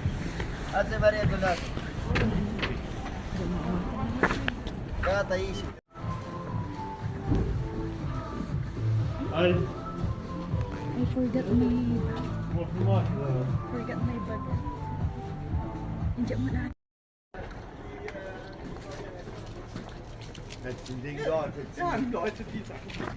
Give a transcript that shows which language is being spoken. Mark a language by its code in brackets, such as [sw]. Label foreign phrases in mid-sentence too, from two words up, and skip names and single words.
[en] I forgot my bag. [tl] Nandiyan mo na. [de] Letzten Ding da, ja, Leute, die Sachen.